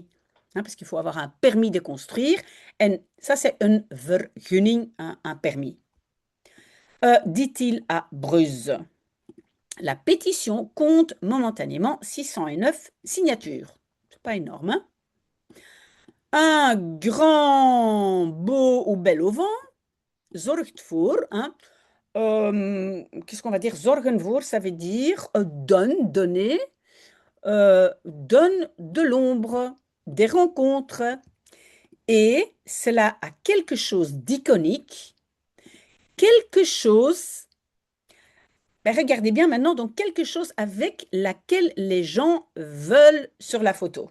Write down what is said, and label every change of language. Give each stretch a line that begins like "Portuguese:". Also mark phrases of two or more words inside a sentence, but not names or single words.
French: Hein, parce qu'il faut avoir un permis de construire. Et ça, c'est un vergunning, un permis. Dit-il à Bruges. La pétition compte momentanément 609 signatures. C'est pas énorme, hein? Un grand, beau ou bel auvent
Dutch: zorgt voor,
French: hein, qu'est-ce qu'on va dire?
Dutch: Zorgen voor,
French: ça veut dire donne, donner, donne de l'ombre, des rencontres. Et cela a quelque chose d'iconique, quelque chose, ben regardez bien maintenant, donc quelque chose avec laquelle les gens veulent sur la photo.